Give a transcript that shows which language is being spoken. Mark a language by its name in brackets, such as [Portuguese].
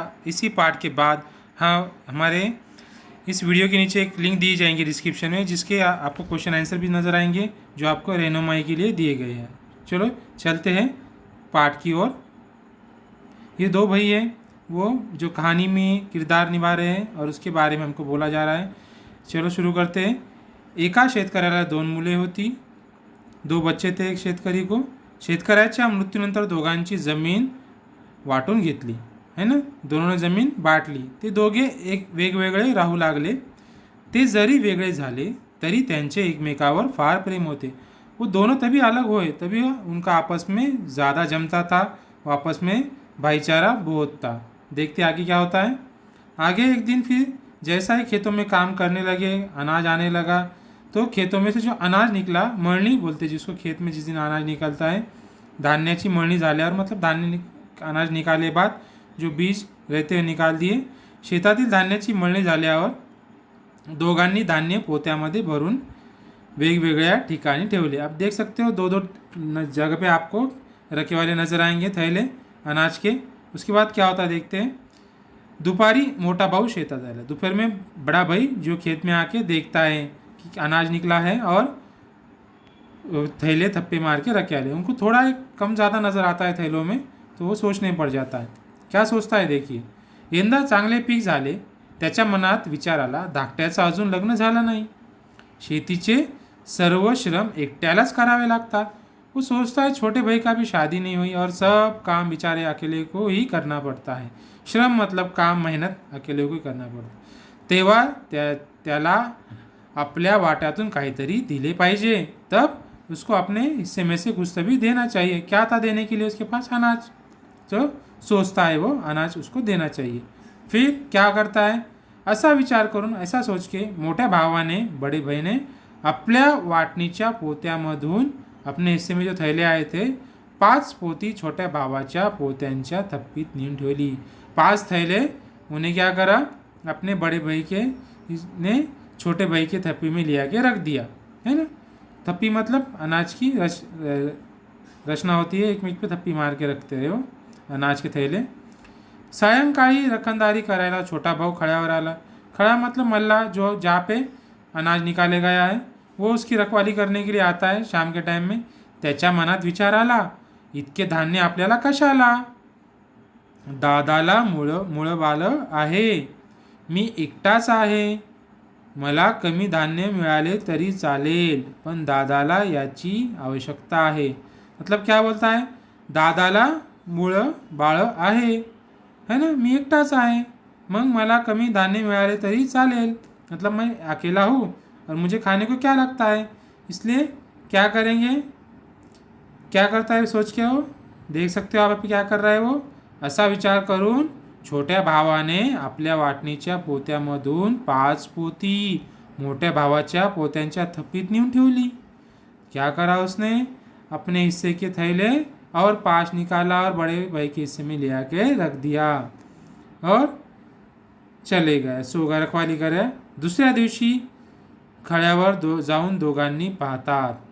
[Hindi] इसी पार्ट के बाद हाँ हमारे इस वीडियो के नीचे एक लिंक दी जाएंगी डिस्क्रिप्शन में, जिसके आपको क्वेश्चन आंसर भी नज़र आएंगे जो आपको रहनुमाई के लिए दिए गए हैं। चलो चलते हैं पाठ की ओर। ये दो भाई हैं, वो जो कहानी में किरदार निभा रहे हैं और उसके बारे में हमको बोला जा रहा है। चलो शुरू करते हैं। [Marathi] एका शेतकऱ्याला दोन मुले होती, [Hindi] दो बच्चे थे एक शेतकरी को। [Marathi] शेतकऱ्याच्या मृत्यूनंतर दोघांची जमीन वाटून घेतली [Hindi] है ना, दोनों जमीन बाटली। [Marathi] ते दोघे एक वेगवेगळे राहू लागले। ते जरी वेगळे झाले तरी त्यांचे एकमेकावर फार प्रेम होते। [Hindi] वो दोनों तभी अलग हुए, तभी उनका आपस में ज़्यादा जमता था, आपस में भाईचारा बहुत था। देखते आगे क्या होता है। आगे एक दिन फिर जैसा ही खेतों में काम करने लगे, अनाज आने लगा, तो खेतों में से जो अनाज निकला, मळणी बोलते जिसको, खेत में जिस दिन अनाज निकलता है, [Marathi] धान्याची मळणी झाल्यावर [Hindi] मतलब अनाज निकाले बाद जो बीज रहते हैं निकाल दिए। [Marathi] शेतातील धान्याची मळणी झाल्यावर दोघांनी धान्य पोत्यामध्ये भरून वेगवेगळ्या ठिकाणी ठेवले। [Hindi] आप देख सकते हो दो दो जगह पे आपको रखे वाले नजर आएंगे थैले अनाज के। उसके बाद क्या होता है देखते हैं। दोपहरी [Marathi] मोटा भाऊ शेतात आया। [Hindi] दोपहर में बड़ा भाई जो खेत में आके देखता है कि अनाज निकला है और थैले थप्पे मार के रखे आले। उनको थोड़ा कम ज़्यादा नज़र आता है थैलों में, तो वो सोचने पड़ जाता है। क्या सोचता है देखिए। [Marathi] यंदा चांगले पीक झाले, त्याच्या मनात विचार आला, धाकट्याचं अजून लग्न झालं नाही, शेतीचे सर्व श्रम एकट्यालाच करावे लागतात। [Hindi] वो सोचता है छोटे भाई का भी शादी नहीं हुई और सब काम बेचारे अकेले को ही करना पड़ता है। श्रम मतलब काम, मेहनत अकेले को ही करना पड़ता। [Marathi] तेव्हा त्याला आपल्या वाट्यातून काहीतरी दिले पाहिजे, [Hindi] तब उसको अपने हिस्से में से कुछ तभी देना चाहिए। क्या था देने के लिए उसके पास? अनाज। तो सोचता है वो अनाज उसको देना चाहिए। फिर क्या करता है, [Marathi] असा विचार करून, [Hindi] ऐसा सोच के [Marathi] मोठ्या भावाने, [Hindi] बड़े भाई ने [Marathi] आपल्या वाटणीच्या पोत्यामधून, [Hindi] अपने हिस्से में जो थैले आए थे, [Marathi] 5 पोती छोट्या भावाच्या पोत्यांच्या थप्पीत नेऊन ठेवली। [Hindi] 5 थैले उन्हें क्या करा, अपने बड़े भाई के ने छोटे भाई के थप्पी में लिया के रख दिया है ना। थप्पी मतलब अनाज की रचना होती है, एक पे थप्पी मार के रखते हो अनाज के थैले। [Marathi] सायंकाळी रखनदारी करायला छोटा भाऊ खड़्यावर आला। [Hindi] खड़ा मतलब मल्ला, जो जहाँ पे अनाज निकाले गया है वो उसकी रखवाली करने के लिए आता है शाम के टाइम में। [Marathi] त्याच्या मनात विचार आला, इतके धान्य आपल्याला कशाला? दादाला मुळं बालं आहे, मी एकटाच आहे, मला कमी धान्य मिळाले तरी चालेल, पण दादाला याची आवश्यकता आहे। [Hindi] मतलब क्या बोलता है, [Marathi] दादाला मुळं बाळ आहे है ना, मी एकटाच आहे, मग मला कमी धान्य मिळाले तरी चालेल, [Hindi] मतलब मैं अकेला हूँ और मुझे खाने को क्या लगता है, इसलिए क्या करेंगे, क्या करता है सोच के हो, देख सकते हो आप क्या कर रहा है वो। [Marathi] असा विचार करून छोट्या भावाने आपल्या वाटणीच्या पोत्यामधून 5 पोती मोठ्या भावाच्या पोत्यांच्या थप्पीत नेऊन ठेवली। [Hindi] क्या करा उसने, अपने हिस्से के थैले और 5 निकाला और बड़े भाई के हिस्से में ले आके रख दिया और चले गए, सो गए, रखवाली करे। [Marathi] दुसऱ्या दिवशी खड्यावर जाऊन दोघांनी पाहतात।